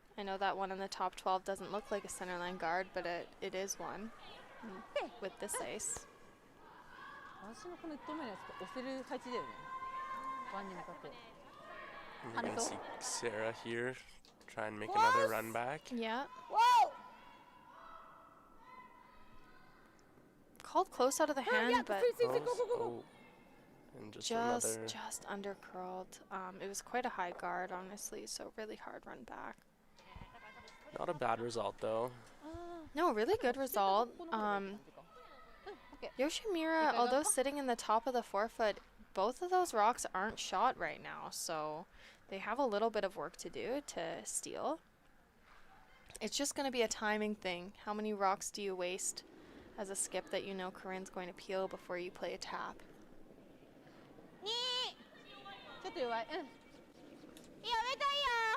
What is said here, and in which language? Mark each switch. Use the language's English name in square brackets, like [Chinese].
[English] I know that one in the top 12 doesn't look like a center line guard, but it is one with this ace. [Japanese] 私のこの1投目のやつと押せる配置だよね。ワンに向かって。 [English] We're going to see Sarah here try and make another run back. Yeah, Whoa! called close out of the hand, yeah, but go, go, go, go. Oh. And just another. just under curled. It was quite a high guard, honestly, so really hard run back. Not a bad result though. No, really good result. Okay. Yoshimura, although sitting in the top of the forefoot, both of those rocks aren't shot right now, so they have a little bit of work to do to steal. It's just going to be a timing thing. How many rocks do you waste as a skip that you know Corryn's going to peel before you play a tap? [Japanese] 2ちょっと弱い。うん。いいよ、上といいよ。